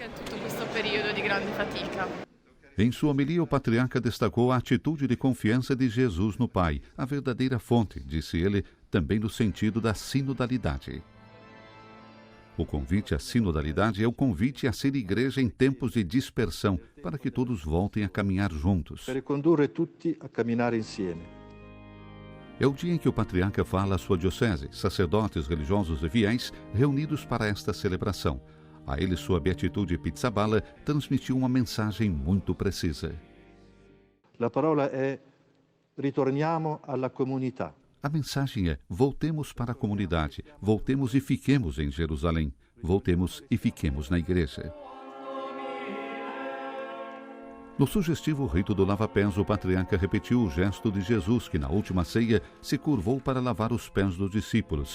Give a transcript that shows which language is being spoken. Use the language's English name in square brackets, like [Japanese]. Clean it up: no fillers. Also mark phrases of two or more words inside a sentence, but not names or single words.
[Portuguese] Em sua homilia, o patriarca destacou a atitude de confiança de Jesus no Pai, a verdadeira fonte, disse ele, também no sentido da sinodalidade. O convite à sinodalidade é o convite a ser igreja em tempos de dispersão, para que todos voltem a caminhar juntos. [Italian] Per condurre tutti a camminare insieme. [Portuguese] É o dia em que o patriarca fala à sua diocese, sacerdotes, religiosos e fiéis reunidos para esta celebração. A ele, Sua Beatitude Pizzaballa transmitiu uma mensagem muito precisa. [Italian] La parola è ritorniamo alla comunità. [Portuguese] A mensagem é: voltemos para a comunidade, voltemos e fiquemos em Jerusalém, voltemos e fiquemos na igreja. No sugestivo rito do lava-pés, o patriarca repetiu o gesto de Jesus, que na última ceia se curvou para lavar os pés dos discípulos.